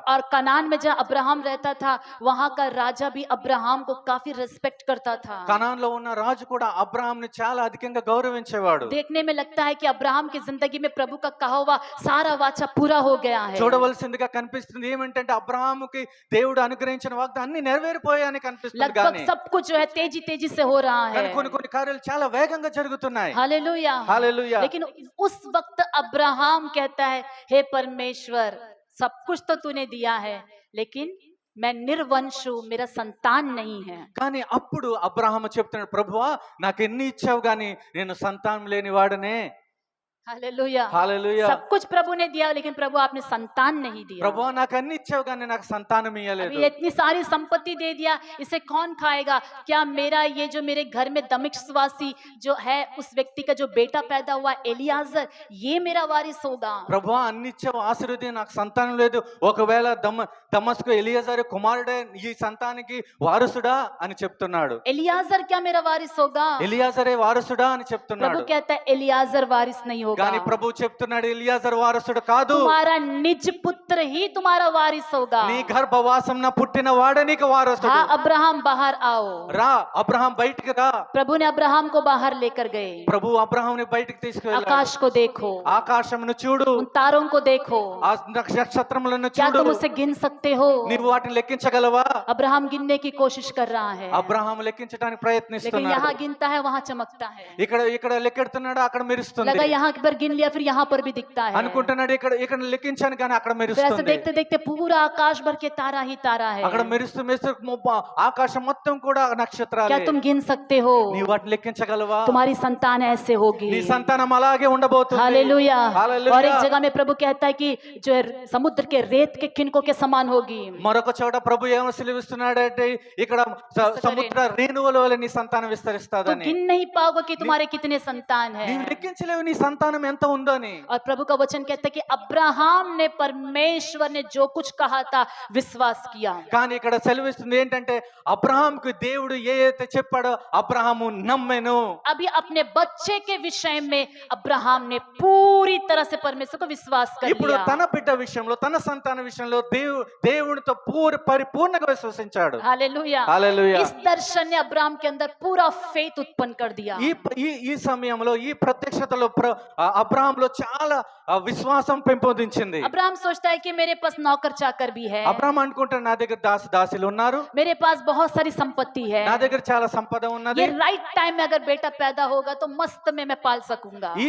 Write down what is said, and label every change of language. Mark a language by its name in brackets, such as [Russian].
[Hindi] और कनान में जहाँ अब्राहम रहता था वहां का राजा भी अब्राहम को काफी रिस्पेक्ट करता था। [Telugu] కనాన్ లో ఉన్న రాజు కూడా అబ్రాహాంని చాలా అధికంగా గౌరవించేవాడు. [Hindi] देखने में लगता है कि अब्राहम की जिंदगी में प्रभु का कहा हुआ सारा वाचा पूरा हो गया है। [Telugu] చూడవలసిందిగా కనిపిస్తుంది ఏమంటే అబ్రాహాముకి దేవుడు అనుగ్రహించిన వాగ్దానం అన్ని నెరవేరిపోయాయని కనిపిస్తుంది. [Hindi] लगभग [Telugu] కానీ [Hindi] सब कुछ जो है तेजी तेजी से हो रहा है। [Telugu] కొన్ని కార్యాలు చాలా వేగంగా జరుగుతున్నాయి. [Hindi] हालेलुया। हालेलुया। लेकिन उस वक्त अब्राहम कहता है, हे परमेश्वर, सब कुछ तो तूने दिया है, लेकिन मैं निर्वंश हूं, मेरा संतान नहीं है। [Telugu] కానీ అప్పుడు అబ్రాహాము చెప్తున్నాడు, ప్రభువా నాకు ఎన్ని ఇచ్చావు గాని నేను సంతానం లేని వాడనే. [Hindi] हालेलुया। [Telugu] హల్లెలూయా. [Hindi] सब कुछ प्रभु ने दिया, लेकिन प्रभु आपने संतान नहीं दिया। [Telugu] ప్రభువా నాకు అన్ని ఇచ్చావు గాని నాకు సంతానం ఇయ్యలేదు. [Hindi] अभी इतनी सारी संपत्ति दे दिया, इसे कौन खाएगा? क्या मेरा ये जो मेरे घर में दमिश्कवासी जो है उस व्यक्ति का जो बेटा पैदा हुआ एलियाजर, ये मेरा वारिस होगा? [Telugu] ప్రభువా అన్ని ఇచ్చావు, ఆశీర్వది, నాకు సంతానం లేదు, ఒకవేళ దమస్కు ఎలియాజరు కుమారుడే ఈ సంతానికి వారసుడా అని చెప్తున్నాడు. [Hindi] एलियाजर क्या मेरा वारिस होगा? [Telugu] ఎలియాజరే వారసుడా అని [Hindi] प्रभु [Telugu] చెప్తున్నాడు. [Hindi] कहता है एलियाजर वारिस नहीं होगा, [Telugu] కానీ ప్రభు చెప్తున్నాడు ఎలియాజరు వారసుడు కాదు, [Hindi] तुम्हारा निज पुत्र ही तुम्हारा वारिस होगा। [Telugu] నీ గర్భవాసంన పుట్టిన వాడే నీకు వారసుడు. [Hindi] हाँ अब्राहम बाहर आओ। [Telugu] రా అబ్రహాం బయటికి రా. [Hindi] प्रभु ने अब्राहम को बाहर लेकर गए। [Telugu] ప్రభు అబ్రహాంని బయటికి తీసుకువెళ్ళాడు. [Hindi] आकाश को देखो, [Telugu] ఆకాశమును చూడు, [Hindi] उन तारों को देखो, [Telugu] ఆ నక్షత్రములను [Hindi] क्या [Telugu] చూడు, [Hindi] तुम उसे गिन सकते हो? [Telugu] నీవు వాటిని లెక్కించగలవా? [Hindi] अब्राहम गिनने की कोशिश कर रहा है, [Telugu] అబ్రహాం లెక్కించడానికి [Hindi] लेकिन [Telugu] ప్రయత్నిస్తున్నాడు. [Hindi] यहाँ गिनता है वहां चमकता है। [Telugu] ఇక్కడ లెక్కెడుతున్నాడు, అక్కడ మెరుస్తుంది. [Hindi] लगा यहाँ पर गिन लिया, फिर यहाँ पर भी दिखता है। [Telugu] అనుకుంటున్నాడు ఇక్కడ లెక్కించాను కానీ అక్కడ [Hindi] फिर ऐसे [Telugu] మెరుస్తుంది. [Hindi] देखते देखते पूरा आकाश भर के तारा ही तारा है। [Telugu] అక్కడ మెరుస్తూ మెరుస్తూ ఆకాశం మొత్తం కూడా [Hindi] क्या [Telugu] నక్షత్రాలే. [Hindi] तुम गिन सकते हो? [Telugu] నీవు వాటిని లెక్కించగలవా? [Hindi] तुम्हारी संतान ऐसे होगी। [Telugu] నీ సంతానం అలాగే ఉండబోతుంది. [Hindi] हालेलुया। हालेलुया। और एक जगह में प्रभु कहता है कि जो है समुद्र के रेत के किनकों के समान होगी। [Telugu] మరొక చోట ప్రభు ఏమో సెలవిస్తున్నాడంటే ఇక్కడ సముద్ర రేణువుల వలె నీ సంతానం [Hindi] तो [Telugu] విస్తరిస్తాదని. [Hindi] गिन नहीं पाओगे कि तुम्हारे कितने संतान [Telugu] నీవు [Hindi] है। [Telugu] లెక్కించలేవు నీ సంతానం ఎంత ఉందని. [Hindi] और प्रभु का वचन कहता है कि अब्राहम ने परमेश्वर ने जो कुछ कहा था विश्वास किया। [Telugu] కానీ ఇక్కడ సెలవిస్తుంది ఏంటంటే అబ్రహాంకు దేవుడు ఏదైతే చెప్పాడో అబ్రహాము నమ్మెను. [Hindi] अभी अपने बच्चे के विषय में अब्राहम ने पूरी तरह से परमेश्वर को विश्वास कर [Telugu] ఇప్పుడు [Hindi] लिया। [Telugu] తన బిడ్డ విషయంలో తన సంతాన విషయంలో దేవునితో పరిపూర్ణంగా విశ్వసించాడు. [Hindi] हालेलुया। [Telugu] హల్లెలూయా. [Hindi] इस दर्शन ने अब्राहम के अंदर पूरा फेथ उत्पन्न कर दिया। [Telugu] ఈ సమయంలో ఈ ప్రత్యక్షతలో అబ్రహాంలో చాలా విశ్వాసం పెంపొందించింది. [Hindi] अब्राहम सोचता है कि मेरे पास नौकर चाकर भी है, [Telugu] అబ్రహాం అనుకుంటాడు నా దగ్గర దాసులు ఉన్నారు, [Hindi] मेरे पास बहुत सारी संपत्ति है, [Telugu] నా దగ్గర చాలా సంపద ఉన్నది, [Hindi] ये राइट टाइम में अगर बेटा पैदा होगा तो मस्त में मैं पाल सकूंगा।